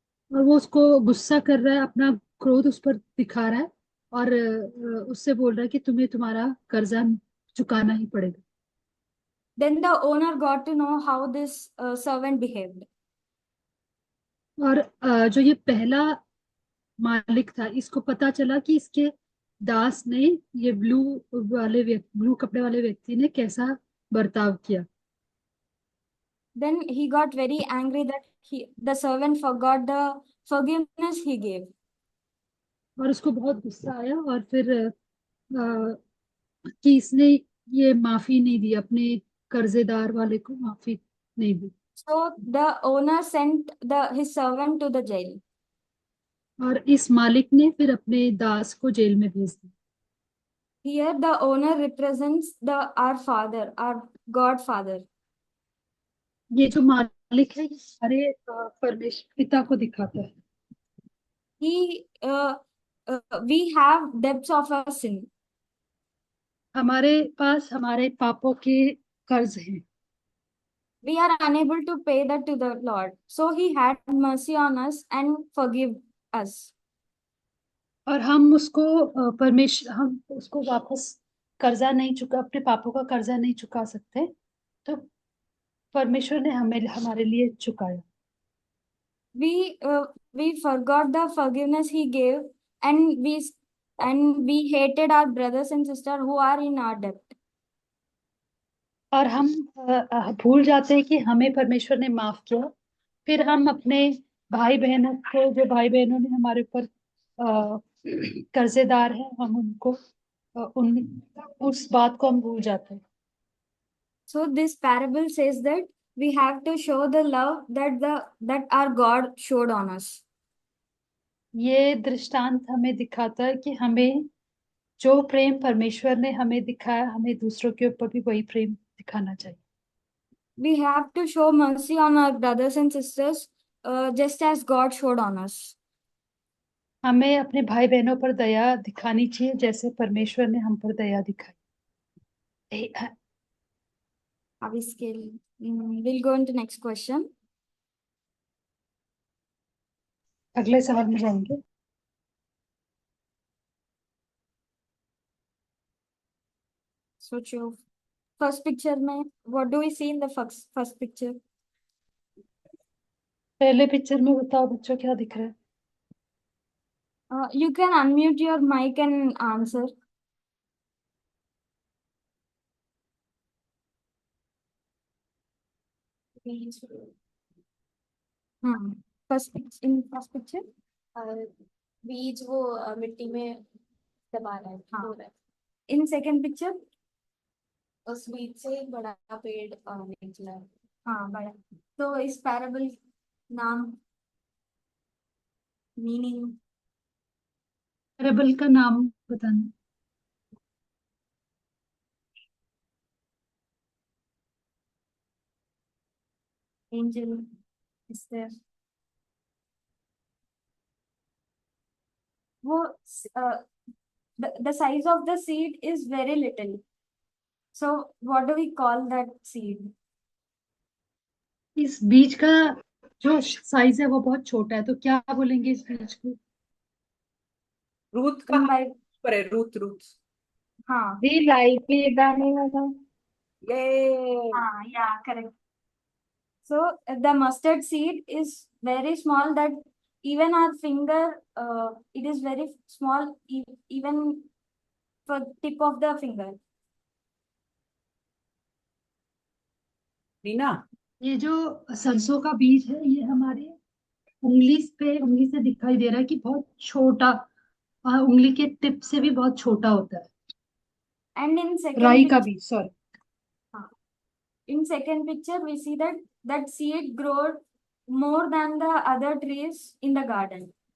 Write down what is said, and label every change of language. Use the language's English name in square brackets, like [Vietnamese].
[Hindi] और वो उसको गुस्सा कर रहा है, अपना क्रोध उस पर दिखा रहा है और उससे बोल रहा है कि तुम्हें तुम्हारा कर्जा चुकाना ही पड़ेगा। [English] Then the owner got to know how this servant behaved. [Hindi] और जो ये पहला मालिक था इसको पता चला कि इसके दास ने, ये ब्लू कपड़े वाले व्यक्ति ने कैसा बर्ताव किया। [English] Then he got very angry that the servant forgot the forgiveness he gave. [Hindi] और उसको बहुत गुस्सा आया और फिर कि इसने ये माफी नहीं दी, अपने कर्जेदार वाले को माफी नहीं दी। [English] So the owner sent his servant to the jail. [Hindi] और इस मालिक ने फिर अपने दास को जेल में भेज दिया। [English] Here the owner represents our father, our God Father. [Hindi] ये जो मालिक है ये सारे परमेश्वर पिता को दिखाता है। [English] He we have debts of our sin. [Hindi] हमारे पास हमारे पापों के कर्ज हैं [English] We are unable to pay that to the Lord. So he had mercy on us and forgive us. [Hindi] और हम उसको परमेश्वर हम उसको वापस कर्जा नहीं चुका अपने पापों का कर्जा नहीं चुका सकते तो परमेश्वर ने हमें हमारे लिए चुकाया [English] We forgot the forgiveness he gave, and we hated our brothers and sisters who are in our debt. [Hindi] और हम भूल जाते हैं कि हमें परमेश्वर ने माफ किया फिर हम अपने भाई बहनों को जो भाई बहनों ने हमारे ऊपर कर्जेदार हैं हम उनको उन उस बात को हम भूल जाते हैं [English] So this parable says that we have to show the love that our God showed on us. [Hindi] ये दृष्टांत हमें दिखाता है कि हमें जो प्रेम परमेश्वर ने हमें दिखाया हमें दूसरों के ऊपर भी वही प्रेम दिखाना चाहिए [English] We have to show mercy on our brothers and sisters, just as God showed on us. [Hindi] हमें अपने भाई बहनों पर दया दिखानी चाहिए जैसे परमेश्वर ने हम पर दया दिखाई [English] How we scale? We'll go into next question. [Hindi] अगले सवाल में जाएंगे [English] So, first picture में, what do we see in the first picture? [Hindi] पहले पिक्चर में बताओ बच्चों क्या दिख रहा है [English] You can unmute your mic and answer. हाँ, in first picture. [Hindi] बीज वो मिट्टी में दबा रहा है हाँ। बो रहा है In second picture. उस बीज से एक बड़ा पेड़ निकला है हाँ, बड़ा. तो इस पैराबल नाम, मीनिंग. पैराबल का नाम बताना [English] Angel is there. वो the size of the seed is very little. So what do we call that seed? [Hindi] इस बीज का जो साइज है वो बहुत छोटा है तो क्या बोलेंगे इस बीज को रूथ का [English] By [Hindi] पर है रूथ रूथ हाँ दी लाई पे दाने वाला। ये [English] हाँ, yeah, correct. So the mustard seed is very small that even our finger, it is very small, even for tip of the finger. [Hindi] Reena ये जो सरसों का बीज है ये हमारे उंगली से दिखाई दे रहा है कि बहुत छोटा उंगली के टिप से भी बहुत छोटा होता है [English] And in [Hindi] राई [English] second [Hindi] का [English] picture, [Hindi] बीज sorry [English] in second picture, we see that seed grows more than the other trees in the garden.